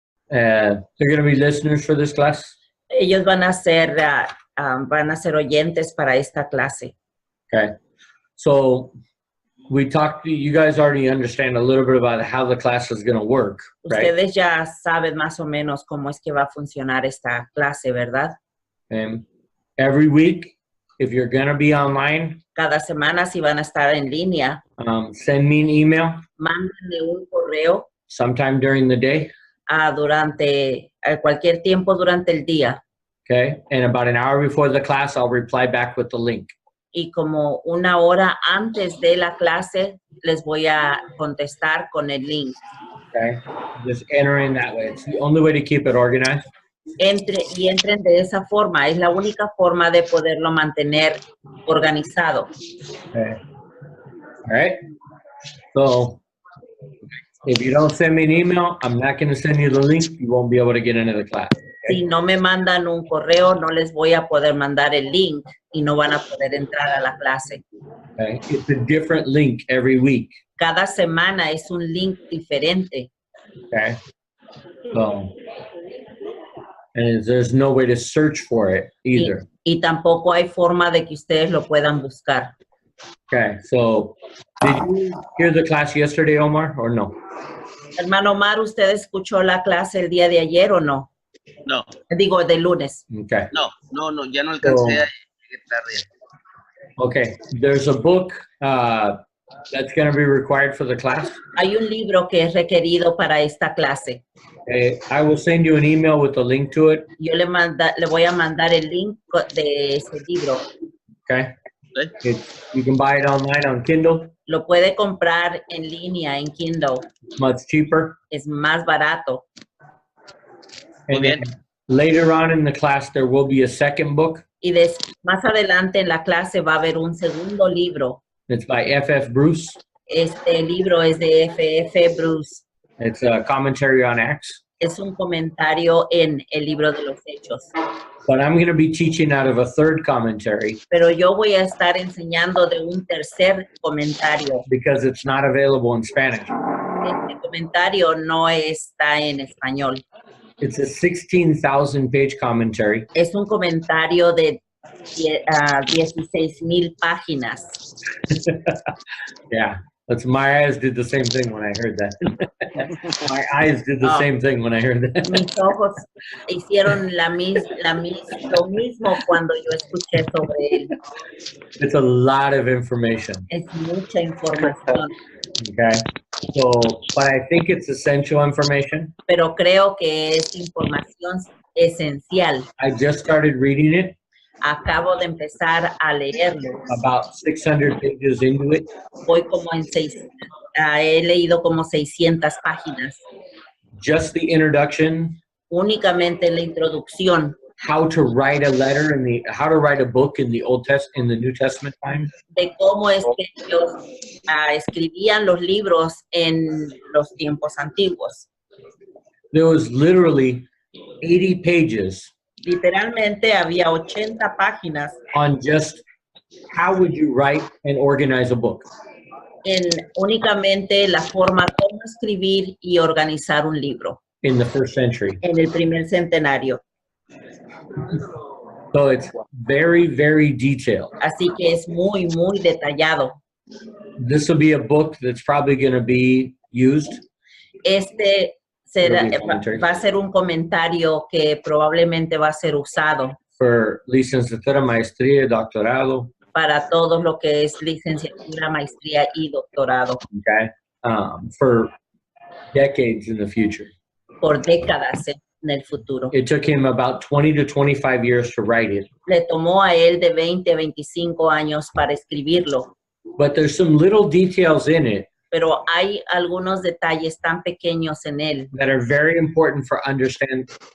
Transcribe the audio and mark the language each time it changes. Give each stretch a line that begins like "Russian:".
English: They're going to be listeners for this class?
Spanish: Ellos van a ser oyentes para esta clase.
English: Okay. So we talked, you guys already understand a little bit about how the class is going to work, right?
Spanish: Ustedes ya saben más o menos cómo es que va a funcionar esta clase, ¿verdad?
English: And every week, if you're going to be online,
Spanish: Cada semana si van a estar en línea,
English: send me an email
Spanish: mándenme un correo
English: sometime during the day.
Spanish: durante cualquier tiempo durante el día.
English: Okay. And about an hour before the class, I'll reply back with the link.
Spanish: Y como una hora antes de la clase, les voy a contestar con el link.
English: Okay. Just enter in that way. It's the only way to keep it organized.
Spanish: Entren de esa forma. Es la única forma de poderlo mantener organizado.
English: Okay. All right. So if you don't send me an email, I'm not going to send you the link. You won't be able to get into the class. Okay?
Spanish: Si no me mandan un correo, no les voy a poder mandar el link y no van a poder entrar a la clase.
English: Okay. It's a different link every week.
Spanish: Cada semana es un link diferente.
English: Okay. So, and there's no way to search for it either.
Spanish: Y tampoco hay forma de que ustedes lo puedan buscar.
English: Okay. So, did you hear the class yesterday, Omar, or no?
Spanish: Hermano Omar, ¿usted escuchó la clase el día de ayer o no? No. Digo, de lunes.
English: Okay.
Spanish: No, ya no alcancé a llegar tarde.
English: Okay. There's a book that's going to be required for the class.
Spanish: Hay un libro que es requerido para esta clase.
English: I will send you an email with the link to it.
Spanish: Yo le voy a mandar el link de ese libro.
English: Okay. You can buy it online on Kindle.
Spanish: Lo puede comprar en línea en Kindle.
English: It's much cheaper.
Spanish: Es más barato.
English: And then later on in the class, there will be a second book.
Spanish: Y más adelante en la clase va a haber un segundo libro.
English: It's by F.F. Bruce.
Spanish: Este libro es de F.F. Bruce.
English: It's a commentary on Acts.
Spanish: Es un comentario en el libro de los Hechos.
English: But I'm going to be teaching out of a third commentary.
Spanish: Pero yo voy a estar enseñando de un tercer comentario.
English: Because it's not available in Spanish.
Spanish: Este comentario no está en español.
English: It's a 16,000 page commentary.
Spanish: Es un comentario de 16,000 páginas.
English: Yeah. My eyes did the same thing when I heard that. My eyes did the same thing when I heard that.
Spanish: Mis ojos hicieron lo mismo cuando yo escuché sobre él.
English: It's a lot of information.
Spanish: Es mucha información.
English: Okay. So, but I think it's essential information.
Spanish: Pero creo que es información esencial.
English: I just started reading it.
Spanish: Acabo de empezar a leerlo.
English: About 600 pages into it.
Spanish: Voy como en he leído como 600 páginas.
English: Just the introduction.
Spanish: Únicamente la introducción.
English: How to write a letter how to write a book in the New Testament time.
Spanish: De cómo es que ellos escribían los libros en los tiempos antiguos.
English: There was literally 80 pages.
Spanish: Literalmente había 80 páginas.
English: On just how would you write and organize a book.
Spanish: En únicamente la forma cómo escribir y organizar un libro.
English: In the first century.
Spanish: En el primer centenario.
English: So it's very, very detailed.
Spanish: Así que es muy, muy detallado.
English: This will be a book that's probably going to be used.
Spanish: Va a ser un comentario que probablemente va a ser usado.
English: For
Spanish: licenciatura, maestría, doctorado. Para todo lo que es licenciatura, maestría y doctorado.
English: Okay. For decades in the future.
Spanish: Por décadas en el futuro.
English: It took him about 20 to 25 years to write it.
Spanish: Le tomó a él de 20 a 25 años para escribirlo.
English: But there's some little details in it.
Spanish: Pero hay algunos detalles tan pequeños en él.
English: That are very important for us to understand.